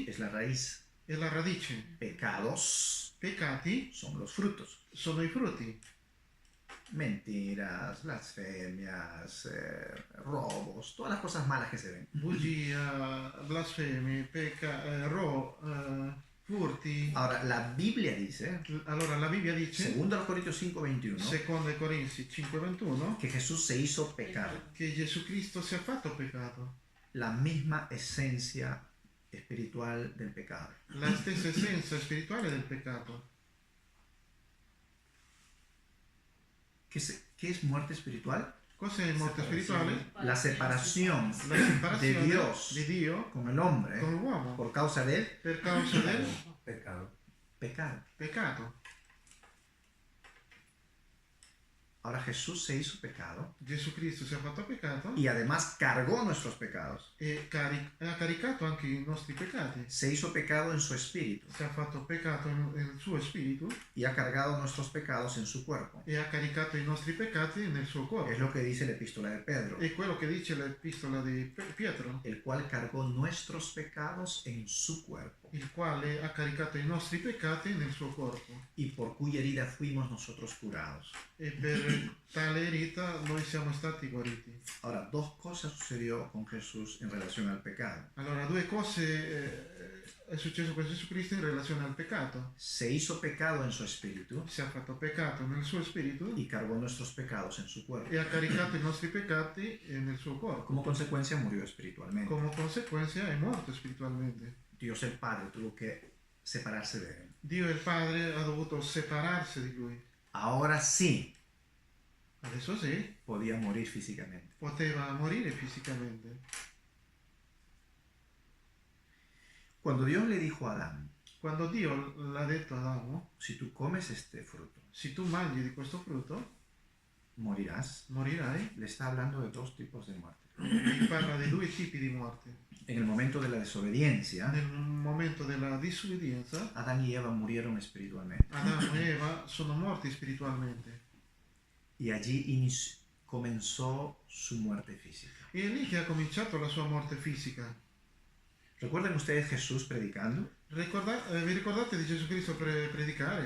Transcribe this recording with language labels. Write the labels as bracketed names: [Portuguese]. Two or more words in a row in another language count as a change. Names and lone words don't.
[Spanish] es la raíz. [Italian] è la radice, [Spanish] Pecados [Italian] peccati [Spanish] son los frutos. [Italian] sono i frutti, [Spanish] Mentiras, blasfemias, robos, todas las cosas malas que se ven. [Italian] bugia, blasfemi, furti. [Spanish] Ahora, la Biblia dice, [Italian] Allora la Bibbia dice, [Spanish] segundo a los Corintios 5:21, [Italian] secondo Corinzi 5:21, [Spanish] que Jesús se hizo pecado. [Italian] che Gesù Cristo si è fatto peccato. [Spanish] La misma esencia espiritual del pecado. [Italian] La stessa essenza spirituale del peccato. [Spanish] ¿Qué es muerte espiritual? [Italian] Cos'è morte spirituale? [Spanish] La separación [Italian] La separazione [Spanish] de Dios [Italian] di Dio [Spanish] con el hombre [Italian] con l'uomo [Spanish] por causa del [Italian] per causa del [Spanish] pecado. [Italian] peccato. [Spanish] Ahora Jesús se hizo pecado [Italian] Gesù Cristo si è fatto peccato [Spanish] y además cargó nuestros pecados. [Italian] e ha caricato anche i nostri peccati. [Spanish] Se hizo pecado en su espíritu [Italian] Si è fatto peccato nel suo spirito [Spanish] y ha cargado nuestros pecados en su cuerpo. [Italian] e ha caricato i nostri peccati nel suo [Spanish] Es [Italian] corpo. [Spanish] lo que dice la epístola de Pedro, [Italian] È quello che dice l'epistola di Pietro, [Spanish] el cual cargó nuestros pecados en su cuerpo [Italian] il quale ha caricato i nostri peccati nel suo corpo. [Spanish] y por cuya herida fuimos nosotros curados. [Italian] E per tale erita noi siamo stati guariti. [Spanish] Ahora, dos cosas sucedió con Jesús en relación al pecado. [Italian] Allora, due cose è successo con Gesù Cristo in relazione al peccato. [Spanish] Se hizo pecado en su espíritu [Italian] Si è fatto peccato nel suo spirito [Spanish] y cargó nuestros pecados en su cuerpo. [Italian] e ha caricato i nostri peccati nel suo corpo. [Spanish] Como consecuencia murió espiritualmente. [Italian] Come conseguenza è morto spiritualmente. [Spanish] Dios el Padre tuvo que separarse de él. [Italian] Dio il Padre ha dovuto separarsi di lui. [Spanish] Ahora sí [Italian] Adesso sì, [Spanish] podía morir físicamente. [Italian] poteva morire fisicamente. [Spanish] Cuando Dios le dijo a Adán, [Italian] Quando Dio l'ha detto ad Adamo, [Spanish] si tú comes este fruto, [Italian] se tu mangi di questo frutto, [Spanish] morirás, [Italian] morirai, [Spanish] le está hablando de dos tipos de muerte. [Italian] e parla di due tipi di morte. [Spanish] En el momento de la desobediencia, [Italian] Nel momento della disobbedienza, [Spanish] Adán y Eva murieron espiritualmente. [Italian] Adamo e Eva sono morti spiritualmente. [Spanish] Y allí comenzó su muerte física. [Italian] E è lì che ha cominciato la sua morte fisica. [Spanish] ¿Recuerdan ustedes Jesús predicando? [Italian] Vi ricordate di Gesù Cristo predicare?